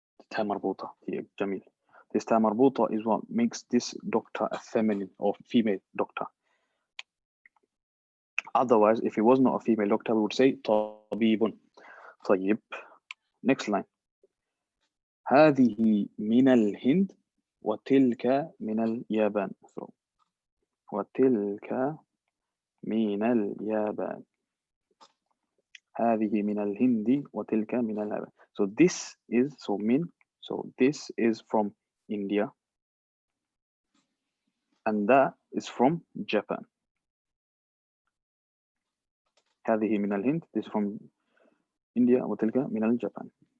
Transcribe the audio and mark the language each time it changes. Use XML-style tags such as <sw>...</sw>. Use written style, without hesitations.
<ar>تاء مربوطة. جميل.</ar> <en>This تاء مربوطة is what makes this doctor a feminine or female doctor. Otherwise, if it was not a female doctor, we would say طبيب. طيب. Next line.</en> <ar>هذه من الهند وتلك من اليابان. So, وتلك من اليابان. هذه من الهند وتلك من اليابان.</ar> <en>So this is this is from India and that is from Japan.</en> <ar>هذه من الهند,</ar> <en>this is from India</en> <ar>وتلك من الجبان.</ar>